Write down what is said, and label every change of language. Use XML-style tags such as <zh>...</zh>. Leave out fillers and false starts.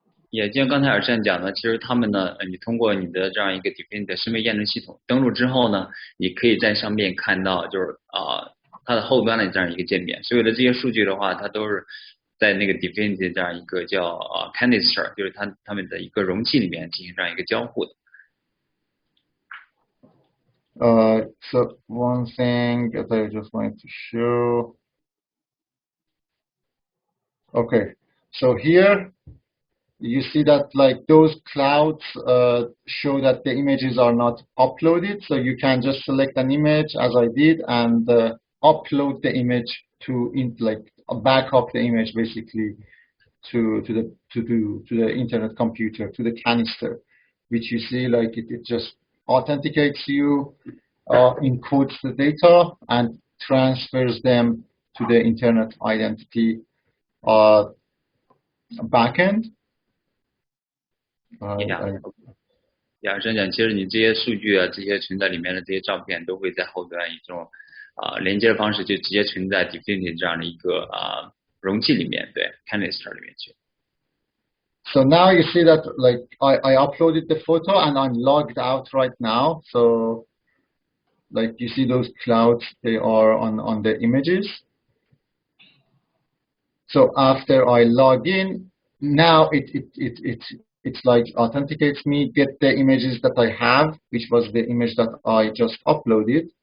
<zh>也就像刚才Arshan讲的，其实他们呢，你通过你的这样一个 Dfinity 的身份验证系统登录之后呢，你可以在上面看到就是它的后端的这样一个界面，所有的这些数据的话，它都是在那个 Dfinity 这样一个叫canister， 就是他们的一个容器里面进行这样一个交互的。</zh> <en>So one thing that I just wanted to show. Okay, so here you see that like those clouds show that the images are not uploaded. So you can just select an image as I did and upload the image to back up the image basically to the internet computer, to the canister, which you see like it just authenticates you, encodes the data, and transfers them to the internet identity backend.</en> <zh>真讲，其实你这些数据啊，这些存在里面的这些照片，都会在后端以这种连接的方式，就直接存在 Dfinity 这样的一个容器里面，对 canister 里面去。</zh> <en>So now you see that like I uploaded the photo and I'm logged out right now. So like you see those clouds, they are on the images. So after I log in, now it's like authenticates me, get the images that I have, which was the image that I just uploaded.</en>